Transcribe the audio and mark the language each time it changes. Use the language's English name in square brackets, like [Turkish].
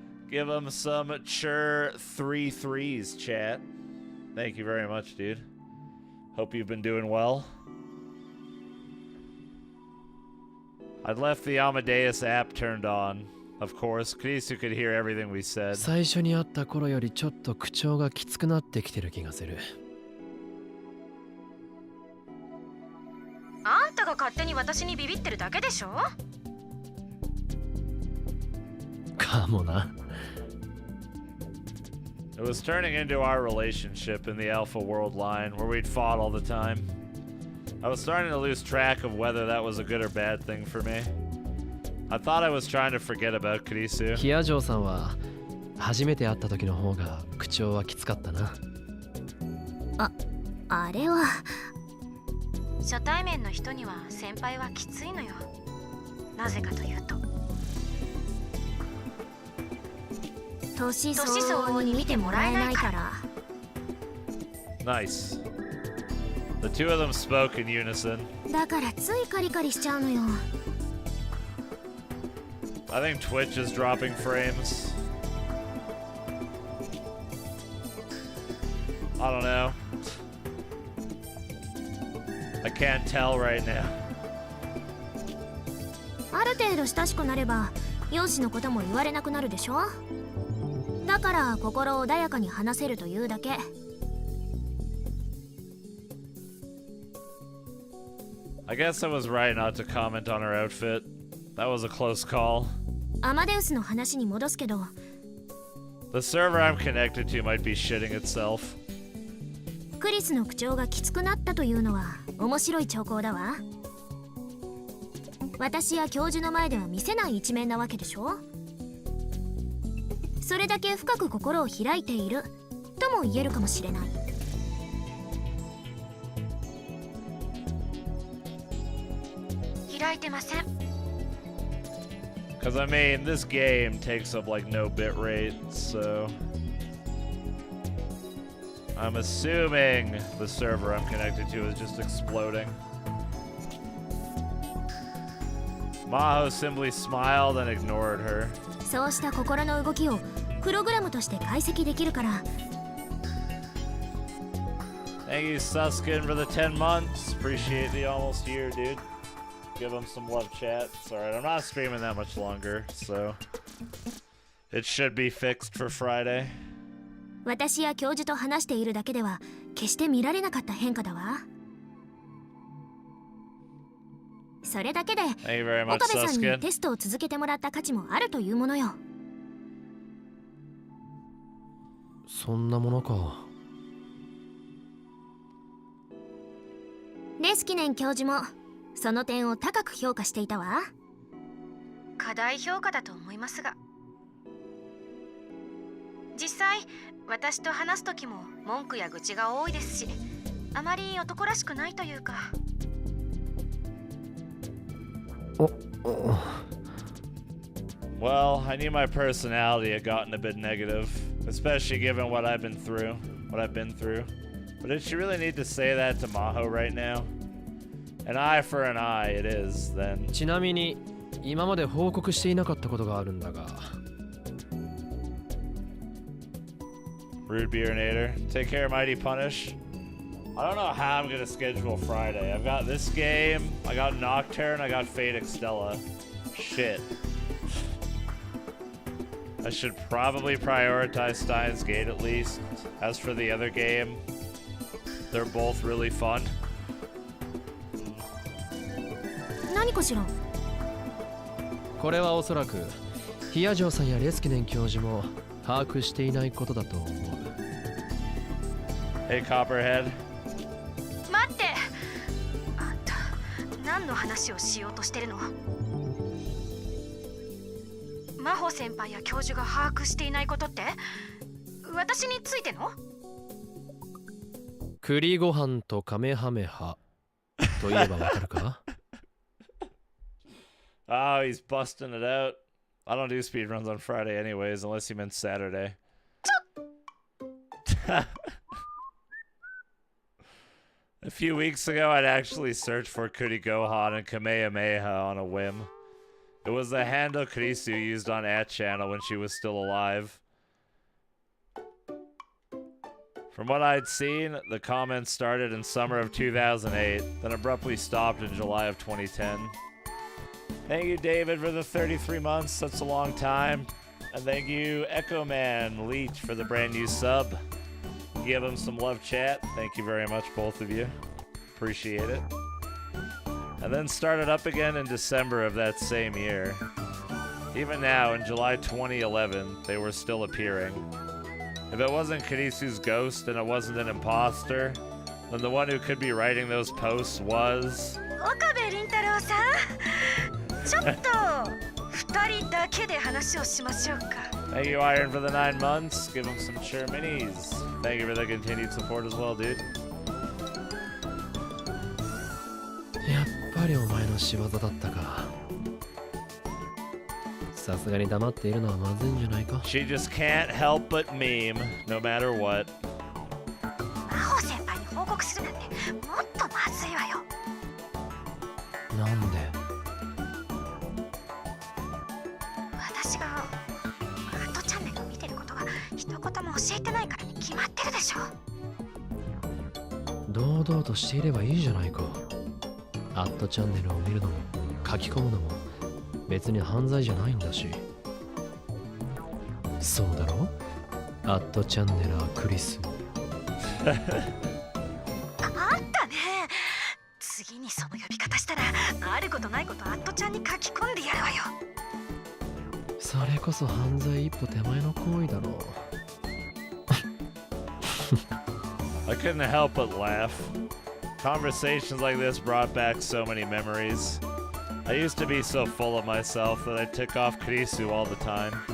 [English] Give him some mature 3 threes, chat. Thank you very much, dude. Hope you've been doing well. I'd left the Amadeus app turned on. Of course, Kurisu could hear everything we said. [Japanese] 最初に会った頃よりちょっと口調がきつくなってきてる気がする。あんたが勝手に私にビビってるだけでしょ？かもな。 [English] It was turning into our relationship in the Alpha World line, where we'd fought all the time. I was starting to lose track of whether that was a good or bad thing for me. I thought I was trying to forget about Kurisu. [Japanese] ヒアジョーさんは初めて会った時の方が口調はきつかったな。あれは初対面の人には先輩はきついのよ。なぜかというと年相応に見てもらえないから。 [English] Nice. The two of them spoke in unison. [Japanese] だからついカリカリしちゃうのよ。 [English] I think Twitch is dropping frames. I don't know. I can't tell right now. [Japanese] ある程度親しくなれば容姿のことも言われなくなるでしょ。だから心穏やかに話せるというだけ。 [English] I guess I was right not to comment on her outfit. That was a close call. [Japanese] アマデウスの話に戻すけど、 [English] The server I'm connected to might be shitting itself. [Japanese] クリスの口調がきつくなったというのは面白い兆候だわ。私や教授の前では見せない一面なわけでしょ。それだけ深く心を開いているとも言えるかもしれない。開いてません。 [English] Cause I mean, this game takes up like no bitrate, so I'm assuming the server I'm connected to is just exploding. Maho simply smiled and ignored her. [Japanese] そうした心の動きをプログラムとして解析できるから。 [English] Thank you, Suskin, for the 10 months. Appreciate the almost year, dude. Give him some love, chat. It's alright, I'm not streaming that much longer, so it should be fixed for Friday. [Japanese] 私や教授と話しているだけでは決して見られなかった変化だわ。それだけで [English] Thank you very much, [Japanese] 岡部さん [English] Suskin. [Japanese] にテストを続けてもらった価値もあるというものよ。そんなものか。レスキネン教授もその点を高く評価していたわ。過大評価だと思いますが、実際私と話す時も文句や愚痴が多いですし、あまり男らしくないというか。 [English] Well, I knew my personality had gotten a bit negative, especially given what I've been through. But did she really need to say that to Maho right now? An eye for an eye it is, then. [Japanese] ちなみに今まで報告していなかったことがあるんだが。 [English] Rude Beerinator. Take care, Mighty Punish. I don't know how I'm gonna schedule Friday. I've got this game, I got Nocturne, I got Fate Extella. Shit. I should probably prioritize Steins Gate at least. As for the other game, they're both really fun. [Japanese] 何かしら。これはおそらくヒヤジョーさんやレスキネン教授も把握していないことだと思う。 [English] Hey, Copperhead. [Japanese] 待って、あんた何の話をしようとしてるの？真帆先輩や教授が把握していないことって、私についての？栗ご飯とカメハメハといえばわかるか？ [English] Oh, he's busting it out. I don't do speedruns on Friday anyways, unless you meant Saturday. A few weeks ago, I'd actually searched for Kuri Gohan and Kamehameha on a whim. It was the handle Kurisu used on @channel when she was still alive. From what I'd seen, the comments started in summer of 2008, then abruptly stopped in July of 2010. Thank you, David, for the 33 months. That's a long time. And thank you, Echo Man Leech, for the brand new sub. Give him some love, chat. Thank you very much, both of you. Appreciate it. And then started up again in December of that same year. Even now, in July 2011, they were still appearing. If it wasn't Kurisu's ghost and it wasn't an imposter, then the one who could be writing those posts was... [Japanese] Okabe Rintarouさん、ちょっと二人だけで話をしましょうか。 [English] Thank you, Iron, for the 9 months. Give him some sure minis. Thank you for the continued support as well, dude. [Japanese] やっぱりお前の仕業だったか。さすがに黙っているのはまずいんじゃないか。 [English] She just can't help but meme, no matter what. [Japanese] 真帆先輩に報告するなんてもっとまずいわよ。なんで？私がアットチャンネルを見てることが一言も教えてないからに決まってるでしょ。堂々としていればいいじゃないか。アットチャンネルを見るのも書き込むのも別に犯罪じゃないんだし。そうだろ？アットチャンネラークリス。あんたね、次にその呼び方したらあることないことアットちゃんに書き込んでやるわよ。それこそ犯罪一歩手前の行為だろう。 [English] I couldn't help but laugh. Conversations like this brought back so many memories. I used to be so full of myself that I took off Kurisu all the time.